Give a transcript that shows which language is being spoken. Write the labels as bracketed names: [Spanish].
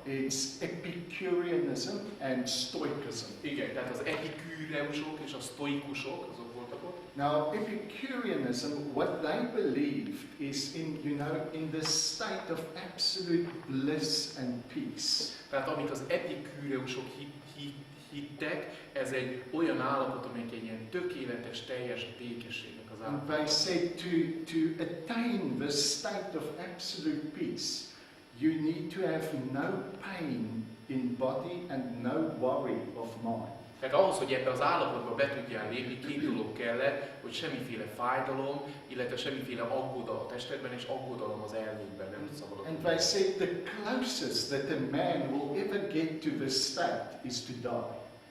[English] It's Epicureanism and Stoicism. [Hungarian] Igen, tehát az epikúreusok és a sztoikusok, azok voltak ott. [English] Now, Epicureanism, what they believed is in the state of absolute bliss and peace. [Hungarian] Tehát amit az epikúreusok hittek, ez egy olyan állapot, amelyik egy ilyen tökéletes, teljes békességnek az állapot. [English] And they said to attain this state of absolute peace, you need to have no pain in body and no worry of mind. [Hungarian] Tehát ahhoz, hogy ebbe az állapotba be tudjál lépni, két dolog kellett, hogy semmiféle fájdalom, illetve semmiféle aggodalom a testedben és aggodalom az elmédben nem szabad. [English] And they said the closest that a man will ever get to this state is to die.